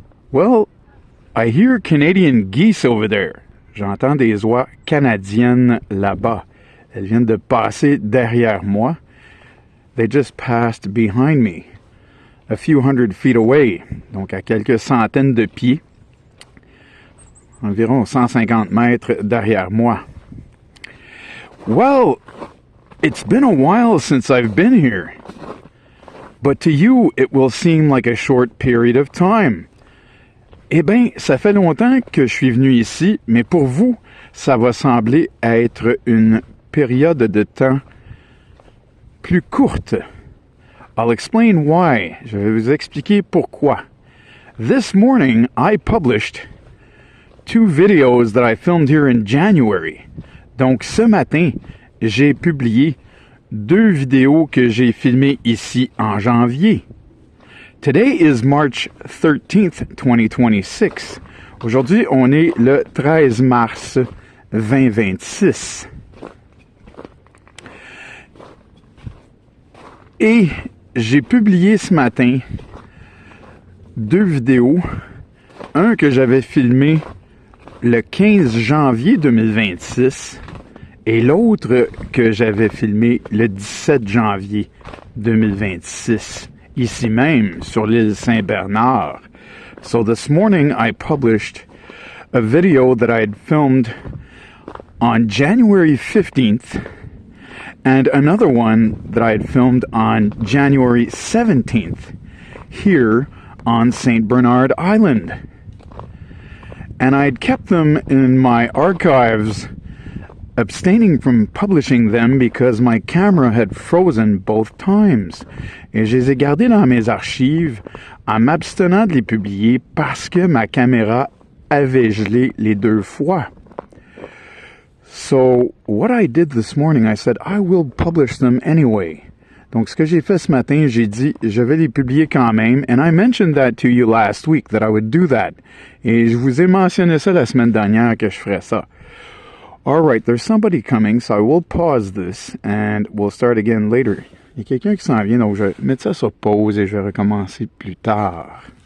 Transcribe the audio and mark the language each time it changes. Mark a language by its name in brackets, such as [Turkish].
[English] Well, I hear Canadian geese over there. [French] J'entends des oies canadiennes là-bas. Elles viennent de passer derrière moi. [English] They just passed behind me, a few hundred feet away, [French] donc à quelques centaines de pieds, environ 150 mètres derrière moi. [English] Well, it's been a while since I've been here, but to you it will seem like a short period of time. [French] Eh bien, ça fait longtemps que je suis venu ici, mais pour vous, ça va sembler être une période de temps plus courte. [English] I'll explain why. [French] Je vais vous expliquer pourquoi. [English] This morning, I published 2 videos that I filmed here in January. [French] Donc, ce matin, j'ai publié 2 vidéos que j'ai filmées ici en janvier. [English] Today is March 13th, 2026. [French] Aujourd'hui, on est le 13 mars 2026. Et j'ai publié ce matin 2 vidéos. Un que j'avais filmé le 15 janvier 2026 et l'autre que j'avais filmé le 17 janvier 2026. Ici même, sur l'île Saint-Bernard. [English] So this morning I published a video that I had filmed on January 15th and another one that I had filmed on January 17th here on St. Bernard Island. And I'd kept them in my archives, abstaining from publishing them because my camera had frozen both times. [French] Et je les ai gardés dans mes archives en m'abstenant de les publier parce que ma caméra avait gelé les 2 fois. [English] So, what I did this morning, I said, I will publish them anyway. [French] Donc, ce que j'ai fait ce matin, j'ai dit, je vais les publier quand même. [English] And I mentioned that to you last week, that I would do that. [French] Et je vous ai mentionné ça la semaine dernière que je ferais ça. [English] All right, there's somebody coming, so I will pause this and we'll start again later. [French] Il y a quelqu'un qui s'en vient, donc je vais mettre ça sur pause et je vais recommencer plus tard.